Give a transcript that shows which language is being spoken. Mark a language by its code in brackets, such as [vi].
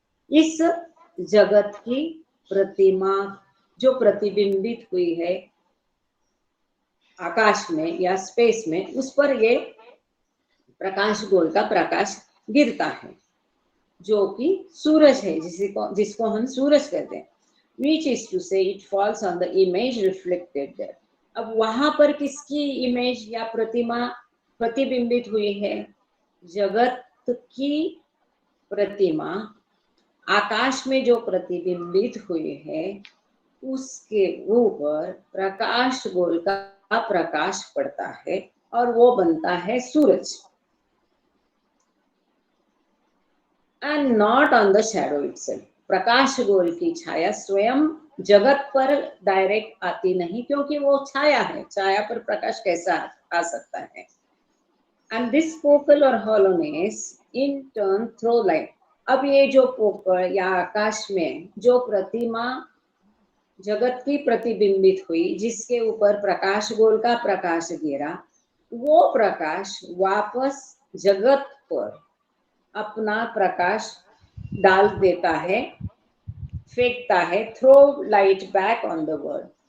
[hi] इस जगत की प्रतिमा जो प्रतिबिंबित हुई है आकाश में या स्पेस में, उस पर ये प्रकाश गोल का प्रकाश गिरता है, जो कि सूरज है, जिसको हम सूरज कहते हैं। [en] Which is to say, it falls on the image reflected there. [hi] अब वहां पर किसकी इमेज या प्रतिमा प्रतिबिंबित हुई है? जगत की प्रतिमा आकाश में जो प्रतिबिंबित हुई है, उसके ऊपर प्रकाश गोल का प्रकाश पड़ता है और वो बनता है सूरज। [en] And not on the shadow itself. [hi] प्रकाश गोल की छाया स्वयं जगत पर डायरेक्ट आती नहीं, क्योंकि वो छाया है। छाया पर प्रकाश कैसा आ सकता है? [en] And this focal or hollowness in turn throw light. [hi] अब ये जो पोकल या आकाश में जो प्रतिमा जगत की प्रतिबिंबित हुई, जिसके ऊपर प्रकाश गोल का प्रकाश गिरा, वो प्रकाश वापस जगत पर अपना प्रकाश डाल देता है, फेंकता है, [en] Throw light back on the world.